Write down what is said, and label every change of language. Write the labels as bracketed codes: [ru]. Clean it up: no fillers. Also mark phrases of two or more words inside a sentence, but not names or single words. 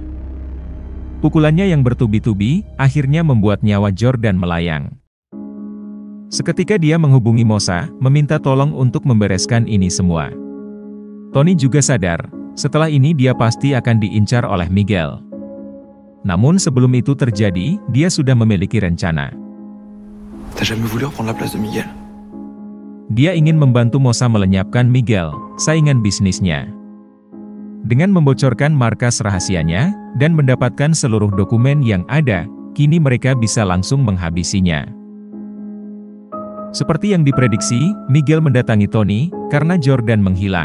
[id] Pukulannya yang bertubi-tubi, akhirnya membuat nyawa Jordan melayang. Seketika dia menghubungi Mosa, meminta tolong untuk membereskan ini semua. Tony juga sadar, setelah ini dia pasti akan diincar oleh Miguel. Namun sebelum itu terjadi, dia sudah memiliki rencana. [fr] T'as jamais voulu reprendre la place de Miguel? [id] Dia ingin membantu Mosa melenyapkan Miguel, saingan bisnisnya. Dengan membocorkan markas rahasianya, dan mendapatkan seluruh dokumen yang ada, kini mereka bisa langsung menghabisinya. Seperti yang diprediksi, Miguel mendatangi Tony, karena Jordan menghilang.